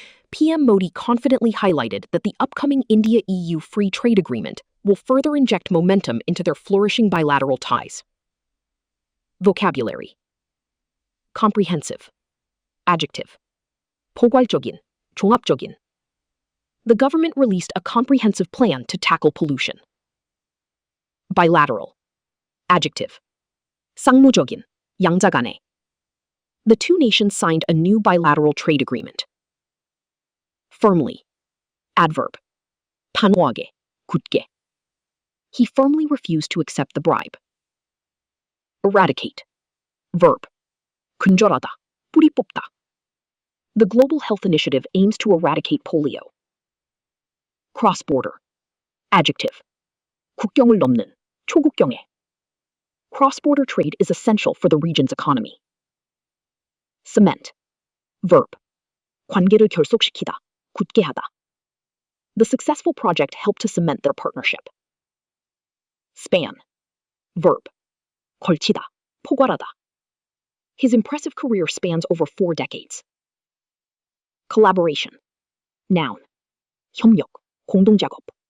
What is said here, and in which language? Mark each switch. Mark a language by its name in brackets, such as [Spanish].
[English] PM Modi confidently highlighted that the upcoming India-EU Free Trade Agreement will further inject momentum into their flourishing bilateral ties. Vocabulary. Comprehensive. Adjective. [Korean] 포괄적인, 종합적인. [English] The government released a comprehensive plan to tackle pollution. Bilateral. Adjective. [Korean] 쌍무적인, 양자 간의. [English] The two nations signed a new bilateral trade agreement. Firmly. Adverb. [Korean] 단호하게, 굳게. [English] He firmly refused to accept the bribe. Eradicate. Verb. [Korean] 근절하다, 뿌리 뽑다. [English] The Global Health Initiative aims to eradicate polio. Cross-border. Adjective. [Korean] 국경을 넘는, 초국경에. [English] Cross-border trade is essential for the region's economy. Cement. Verb. [Korean] 관계를 결속시키다, 굳게 하다. [English] The successful project helped to cement their partnership. Span. Verb. [Korean] 걸치다, 포괄하다. [English] His impressive career spans over 4 decades. Collaboration. Noun. [Korean] 협력, 공동작업.